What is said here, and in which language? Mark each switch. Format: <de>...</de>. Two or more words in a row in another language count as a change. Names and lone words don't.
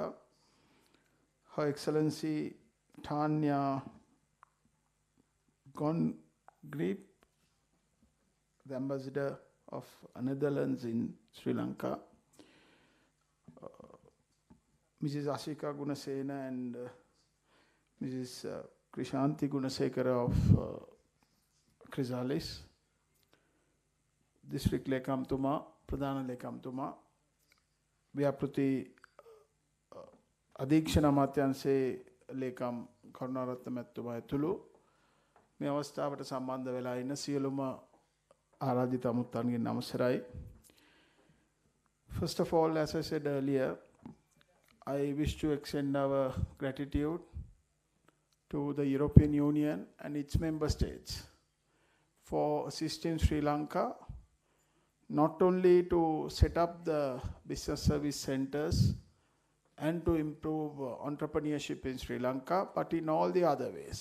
<en>Her Excellency Tanya Gongrip, the Ambassador of Netherlands in Sri Lanka. Mrs. Ashika Gunasena and Mrs. Krishanti Gunasekara of Chrysalis.</en> <si>District ලේකම්තුමා, ප්‍රධාන ලේකම්තුමා, ව්‍යාපෘති අධීක්ෂණ අමාත්‍යංශයේ ලේකම් කරුණාරත්න මැතිතුමා ඇතුළු මේ අවස්ථාවට සම්බන්ධ වෙලා ඉන්න සියලුම ආරාධිත අමුත්තන්ගේ නමස්කාරයි.</si> <en>First of all, as I said earlier, I wish to extend our gratitude to the European Union and its member states for assisting Sri Lanka not only to set up the business service centers and to improve entrepreneurship in Sri Lanka, but in all the other ways.</en>